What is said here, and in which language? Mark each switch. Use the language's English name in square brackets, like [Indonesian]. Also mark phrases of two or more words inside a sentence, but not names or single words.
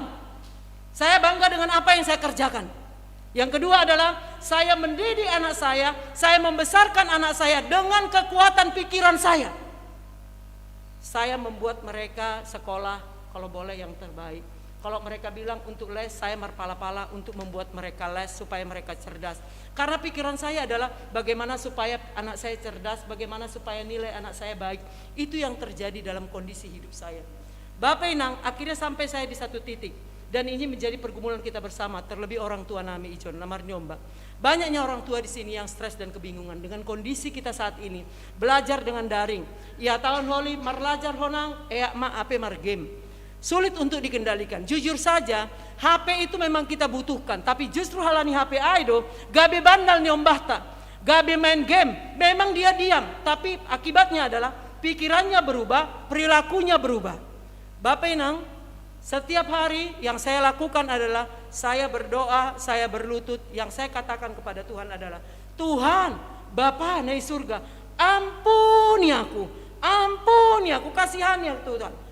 [Indonesian] Saya bangga dengan apa yang saya kerjakan. Yang kedua adalah saya mendidik anak saya membesarkan anak saya dengan kekuatan pikiran saya. Saya membuat mereka sekolah kalau boleh yang terbaik. Kalau mereka bilang untuk les, saya marpala-pala untuk membuat mereka les supaya mereka cerdas. Karena pikiran saya adalah bagaimana supaya anak saya cerdas, bagaimana supaya nilai anak saya baik. Itu yang terjadi dalam kondisi hidup saya. Bapak Inang, akhirnya sampai saya di satu titik. Dan ini menjadi pergumulan kita bersama, terlebih orang tua [Batak Simalungun] nami ijon, namar nyomba. [Indonesian] Banyaknya orang tua di sini yang stres dan kebingungan dengan kondisi kita saat ini. Belajar dengan daring. [Batak Simalungun] Ya tahun holi marlajar honang, ape mar game. [Indonesian] Sulit untuk dikendalikan. Jujur saja, HP itu memang kita butuhkan. Tapi justru [Batak Simalungun] halani HP aido, gabe bandal nyombahta, gabe [Indonesian] main game. Memang dia diam, tapi akibatnya adalah pikirannya berubah, perilakunya berubah. Bapak Inang, setiap hari yang saya lakukan adalah saya berdoa, saya berlutut. Yang saya katakan kepada Tuhan adalah, Tuhan, Bapa naik surga, ampuni aku, kasihani aku Tuhan.